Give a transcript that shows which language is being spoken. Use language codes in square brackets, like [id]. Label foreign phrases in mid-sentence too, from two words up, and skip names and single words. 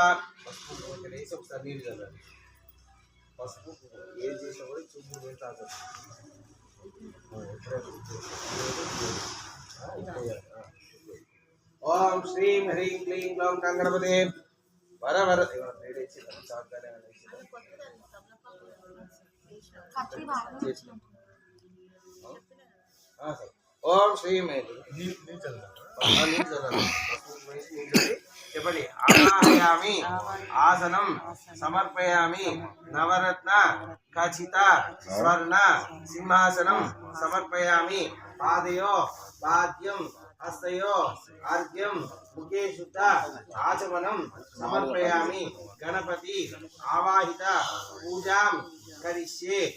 [sa] ओम श्रीं ह्रीं क्लीं ग्लौं गणपतये वरवरद ओम श्री చెప్పండి ఆవాహయామి ఆసనం సమర్పయామి నవరత్న ఖచిత స్వర్ణ సింహాసనం సమర్పయామి పాదయో పాద్యం హస్తయో అర్ఘ్యం ముఖే శుద్ధ ఆచమనం సమర్పయామి గణపతి ఆవాహిత పూజాం కరిష్యే।